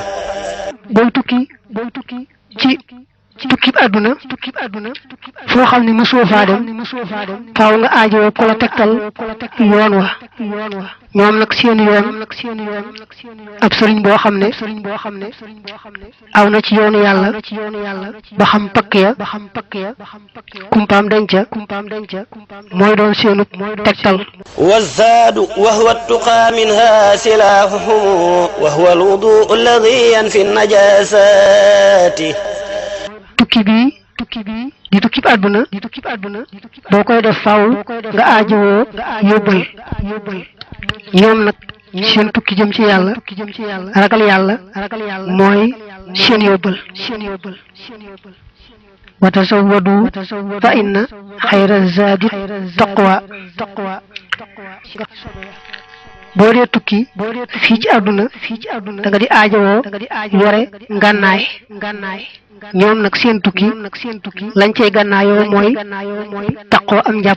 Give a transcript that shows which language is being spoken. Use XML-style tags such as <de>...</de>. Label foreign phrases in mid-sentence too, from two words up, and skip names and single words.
<wo>booy tukki ci tukki bi àdduna foo xam ne mosoo faa dem faaw nga aajowoo ko la tegtal yoon wa ñoom nag seen yoon ab sëriñ boo xam ne aw na ci yoonu yàlla ba xam pakk ya kumpaam denca mooy doon seenu tegtal</wo> <ar>والزاد وهو التقى منها سلاحهم وهو الوضوء الذي ينفي النجاسات</ar> <wo>tukki bi di tukki bi àdduna boo koy def faaw nga aajowoo yóbbal ñoom nag seen tukki jëm ci yàlla ragal yàlla mooy seen yóbbal</wo> <ar>وتزودوا فإن خير الزاد التقوى</ar> <wo>boo dee tukki fii ci àdduna da nga di aajowoo yore ngànnaay ñoom nag seen tukki lañ cey gànnaayoo mooy taqoo am njàpp</wo>